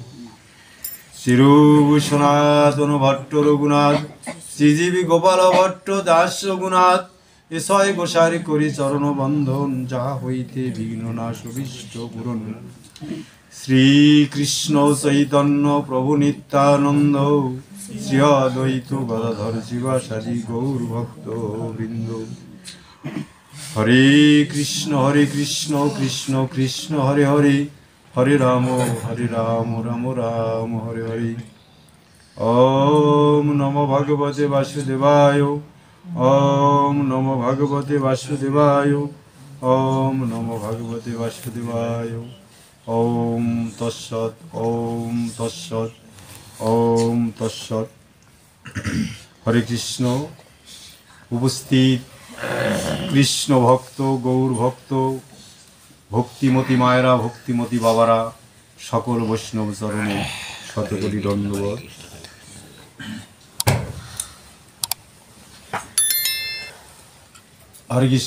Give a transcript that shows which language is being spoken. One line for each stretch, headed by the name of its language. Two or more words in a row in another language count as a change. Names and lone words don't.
Bangla: শ্রীরূপ সনাতন ভট্ট রঘুনাথ শ্রীজীবী গোপাল ভট্ট দাস রঘুনাথ এসয় গোসারি করি চরণ বন্ধন যা হইতে বিঘ্ন নাশ অভীষ্ট পূরণ। শ্রীকৃষ্ণ চৈতন্য প্রভু নিত্যানন্দ শ্রী অদ্বৈত গদাধর শিবাসাদি গৌর ভক্ত বৃন্দ।
Sanskrit: হরে কৃষ্ণ কৃষ্ণ কৃষ্ণ হরে হরে হরে রাম রাম রাম হরে হরে। ওম নমো ভগবতে বাসুদেবায় ওম নমো ভগবতে বাসুদেবায় ওম নমো ভগবতে বাসুদেবায়। ওম তৎসৎ ওম তৎসৎ ওম তৎসৎ। হরে কৃষ্ণ।
Bangla: উপস্থিত কৃষ্ণ ভক্ত গৌর ভক্ত ভক্তিমতী মায়েরা ভক্তিমতী বাবারা সকল বৈষ্ণব চরণে শতকোটি দণ্ডবত।
Sanskrit: হরে কৃষ্ণ।